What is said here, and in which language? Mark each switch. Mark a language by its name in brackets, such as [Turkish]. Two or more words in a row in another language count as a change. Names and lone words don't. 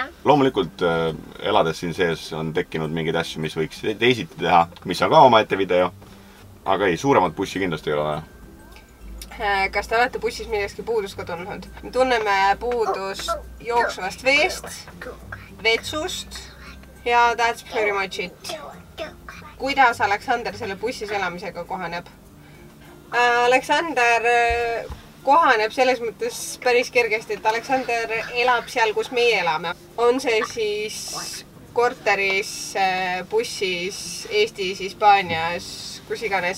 [Estonian] Loomulikult elades siin sees on tekkinud mingeid asju, mis võiks teisiti teha, mis on ka omaette video. Aga ei, suuremat bussi kindlasti ei ole vaja. Kas te olete bussis millestki puudust ka tundnud? Me tunneme puudust jooksvast veest, vetsust ja [English] that's pretty much it. [Estonian] Kuidas Aleksander selle bussis elamisega kohaneb? Aleksander kohaneb selles mõttes päris kergesti, et Aleksander elab seal, kus meie elame. On see siis korteris, bussis, Eestis, Hispaanias, kus iganes.